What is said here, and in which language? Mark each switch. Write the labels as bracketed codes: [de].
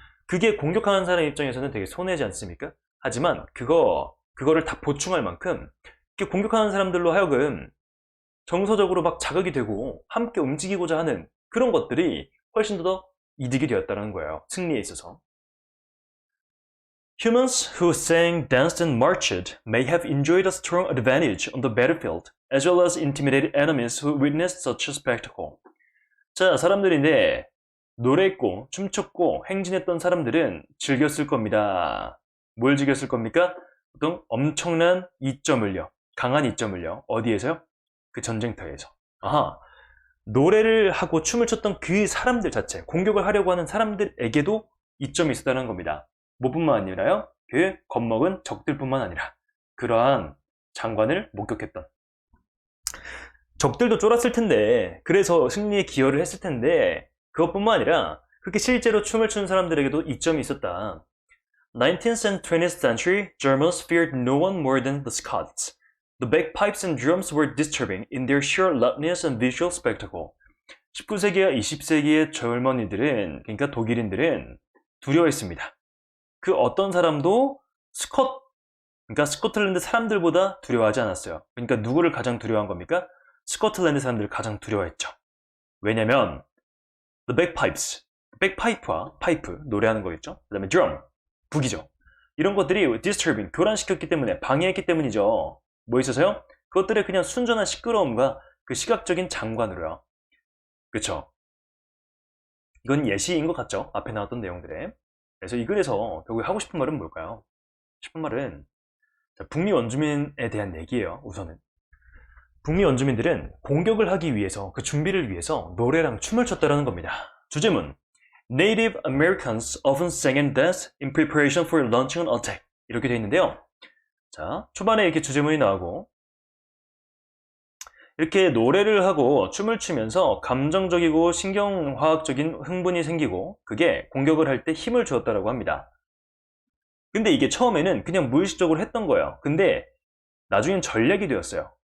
[ko] 그게 공격하는 사람 입장에서는 되게 손해지 않습니까? 하지만 그거를 다 보충할 만큼 공격하는 사람들로 하여금 정서적으로 막 자극이 되고 함께 움직이고자 하는 그런 것들이 훨씬 더 이득이 되었다는 거예요. 승리에 있어서. [en] Humans who sang, danced, and marched may have enjoyed a strong advantage on the battlefield, as well as intimidated enemies who witnessed such a spectacle. [ko] 자, 사람들인데 노래했고 춤췄고 행진했던 사람들은 즐겼을 겁니다. 뭘 즐겼을 겁니까? 어떤 엄청난 이점을요. 강한 이점을요. 어디에서요? 그 전쟁터에서. 노래를 하고 춤을 췄던 그 사람들 자체, 공격을 하려고 하는 사람들에게도 이점이 있었다는 겁니다. 뭐뿐만 아니라요, 그 겁먹은 적들뿐만 아니라 그러한 장관을 목격했던. 적들도 쫄았을 텐데, 그래서 승리에 기여를 했을 텐데, 그것뿐만 아니라 그렇게 실제로 춤을 추는 사람들에게도 이점이 있었다. [en] 19th and 20th century Germans feared no one more than the Scots. The bagpipes and drums were disturbing in their sheer loudness and visual spectacle. [ko] 19세기와 20세기의 젊은이들은, 그러니까 독일인들은 두려워했습니다. 그 어떤 사람도 그러니까 스코틀랜드 사람들보다 두려워하지 않았어요. 그러니까 누구를 가장 두려워한 겁니까? 스코틀랜드 사람들을 가장 두려워했죠. 왜냐면 [en] the bagpipes, [ko] 백파이프와 파이프, 노래하는 거겠죠. 그 다음에 drum, 북이죠. 이런 것들이 disturbing, 교란시켰기 때문에, 방해했기 때문이죠. 뭐 있어서요? 그것들의 그냥 순전한 시끄러움과 그 시각적인 장관으로요. 그쵸? 이건 예시인 것 같죠? 앞에 나왔던 내용들에. 그래서 이 글에서 결국 하고 싶은 말은 뭘까요? 싶은 말은 북미 원주민에 대한 얘기예요. 우선은 북미 원주민들은 공격을 하기 위해서, 그 준비를 위해서 노래랑 춤을 췄다라는 겁니다. 주제문: [en] Native Americans often sang and danced in preparation for launching an attack. [ko] 이렇게 되어 있는데요. 자, 초반에 이렇게 주제문이 나오고 이렇게 노래를 하고 춤을 추면서 감정적이고 신경화학적인 흥분이 생기고 그게 공격을 할 때 힘을 주었다고 합니다. 근데 이게 처음에는 그냥 무의식적으로 했던 거예요. 근데 나중엔 전략이 되었어요.